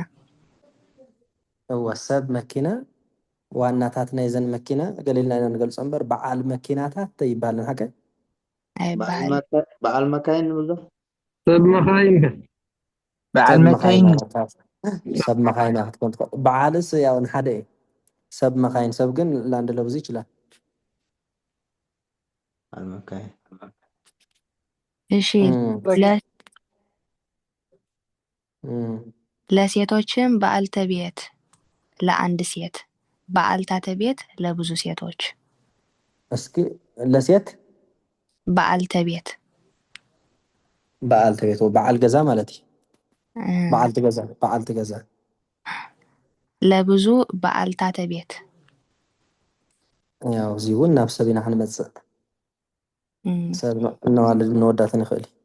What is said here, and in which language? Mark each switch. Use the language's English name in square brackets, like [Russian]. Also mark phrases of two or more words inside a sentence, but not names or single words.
[Tigrinya] እወ ሰብ መኪና ዋናታት ናይ ዘን መኪና ገሊልና ኢና ንገልፆ እምበር በዓል መኪናታት ይበሃልን ሓቀይ በዓል መካይን ንብሎ ሰብ መካይን በዓል መካይን ሰብ መካይን ክትኮን ትኽእል በዓልስ ያው ንሓደ እዩ ሰብ መካይን ሰብ ግን [Amharic] ላንድ ለብዙ ይችላል [Tigrinya] በዓል መካይን [Amharic] እሺ ለሴቶችም በዓልተ ቤት ለአንድ ሴት በዓልታተ ቤት ለብዙ ሴቶች እስኪ ለሴት በዓልተ ቤት በዓልተ ቤት [Tigrinya] በዓል ገዛ ማለት እዩ በዓልቲ ገዛ [Amharic] ለብዙ በዓልታተ ቤት [Tigrinya] ያው እዚ እውን ናብ ሰብ ኢና ክንመፅእ ሰብ ነዋልድ ንወዳትን ይኽእል